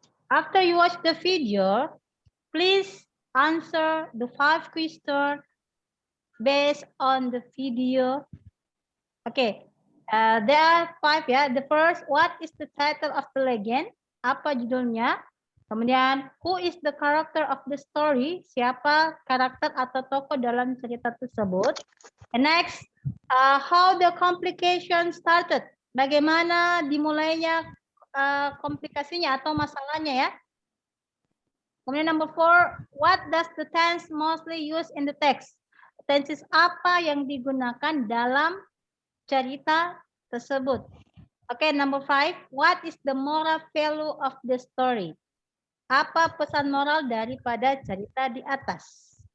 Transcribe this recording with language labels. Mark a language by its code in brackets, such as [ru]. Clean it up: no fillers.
[en] After you watch the video, please answer the 5 questions based on the video. Okay. There are 5 ya. The first, what is the title of the legend? [id] Apa judulnya? [en] Kemudian, who is the character of the story? [id] Siapa karakter atau tokoh dalam cerita tersebut? [en] And next, how the complication started? [id] Bagaimana dimulainya komplikasinya atau masalahnya ya? [en] Kemudian number 4, what does the tense mostly use in the text? [id] Tenses apa yang digunakan dalam cerita tersebut? [en] Okay, number 5, what is the moral value of the story? [id] Apa pesan moral daripada cerita di atas?